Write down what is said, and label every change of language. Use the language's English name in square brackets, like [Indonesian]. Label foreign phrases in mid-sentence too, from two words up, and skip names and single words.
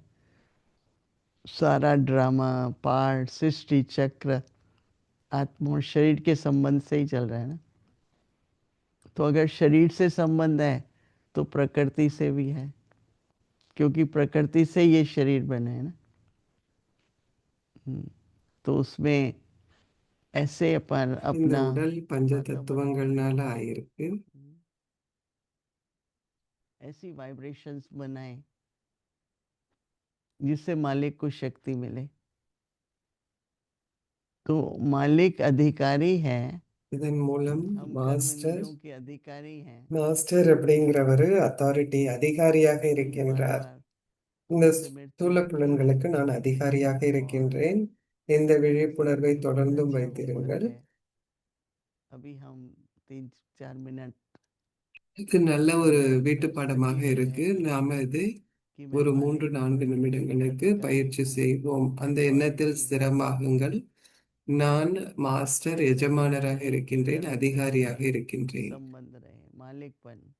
[Hindi] सारा ड्रामा, पार्ट, सृष्टि चक्र आत्मा और शरीर के संबंध से ही चल रहा है ना। तो अगर शरीर से संबंध है तो प्रकृति से भी है, क्योंकि प्रकृति से ये शरीर बने हैं ना। तो उसमें ऐसे अपन [Tamil] இந்த [Hindi] अपना [Tamil] உடல் பஞ்ச [Hindi] वातावरण [Tamil] தத்துவங்கள்னால [Hindi] बनाए, [Tamil] ஆயிருக்கு. [Hindi] ऐसी वाइब्रेशंस बनाए जिससे मालिक को शक्ति मिले। तो मालिक अधिकारी है, [Tamil] இதன் மூலம் [Hindi] हम कर्म [Tamil] மாஸ்டர் [Hindi] इंद्रियों के अधिकारी हैं। [Tamil] மாஸ்டர் அப்படிங்கிறவர் அத்தாரிட்டி, அதிகாரியாக [Hindi] अभी बार [Tamil] இருக்கின்றார். [Hindi] बार [Tamil] இந்த [Hindi] स्मृति [Tamil] ஸ்தூல [Hindi] रखें [Tamil] புலன்களுக்கு நான் அதிகாரியாக [Hindi] और [Tamil] இருக்கின்றேன். இந்த விழிப்புணர்வை தொடர்ந்தும் [Hindi] अच्छा [Tamil] வைத்திருங்கள். [Hindi] होमवर्क है। अभी हम 3-4 मिनट [Tamil] இது நல்ல ஒரு வீட்டு [Hindi] कर [Tamil] பாடமாக [Hindi] सके भी [Tamil] இருக்கு. [Hindi] हैं [Tamil] நாம இது [Hindi] कि मैं [Tamil] ஒரு [Hindi] मालिक [Tamil] 3-4 நிமிடங்களுக்கு [Hindi] अधिकारी [Tamil] பயிற்சி [Hindi] हूँ, [Tamil] செய்வோம். அந்த எண்ணத்தில் [Hindi] अथॉरिटी हूँ। [Tamil] ஸ்திரமாகுங்கள். நான் மாஸ்டர், [Hindi] ऐसा होना [Tamil] எஜமானராக [Hindi] चाहिए कि [Tamil] இருக்கின்றேன், [Hindi] कर्म से [Tamil] அதிகாரியாக இருக்கின்றேன். [Hindi] संबंध रहे, मालिकपन।